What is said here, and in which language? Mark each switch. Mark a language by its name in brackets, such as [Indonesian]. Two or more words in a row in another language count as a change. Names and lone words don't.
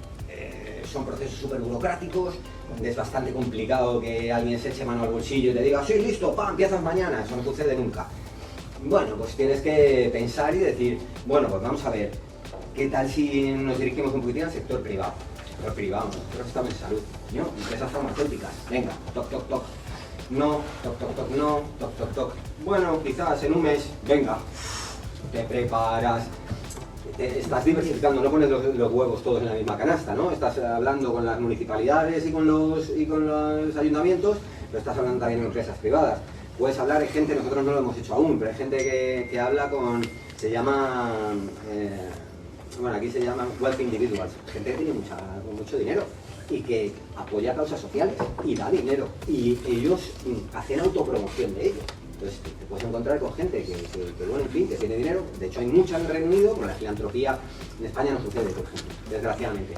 [Spanish] Son procesos súper burocráticos, es bastante complicado que alguien se eche mano al bolsillo y te diga, sí, listo, ¡pam!, empiezas mañana, eso no sucede nunca. Bueno, pues tienes que pensar y decir, bueno, pues vamos a ver, ¿qué tal si nos dirigimos un poquitín al sector privado? Sector privado, nosotros estamos en salud, ¿no? Empresas farmacéuticas, venga, toc, toc, toc. No, toc, toc, toc, no, toc, toc, toc. Bueno, quizás en un mes, venga, te preparas. Estás diversificando, no pones los huevos todos en la misma canasta, ¿no? Estás hablando con las municipalidades y con los ayuntamientos, pero estás hablando también en empresas privadas. puedes hablar, hay gente, nosotros no lo hemos hecho aún, pero hay gente que habla con, se llama, bueno, aquí se llaman [English] wealthy individuals, [Spanish] gente que tiene mucho dinero y que apoya causas sociales y da dinero, y ellos hacen autopromoción de ello. Entonces te puedes encontrar con gente que bueno, en fin, que tiene dinero. De hecho hay mucha en el Reino Unido, porque la filantropía en España no sucede, por ejemplo, desgraciadamente.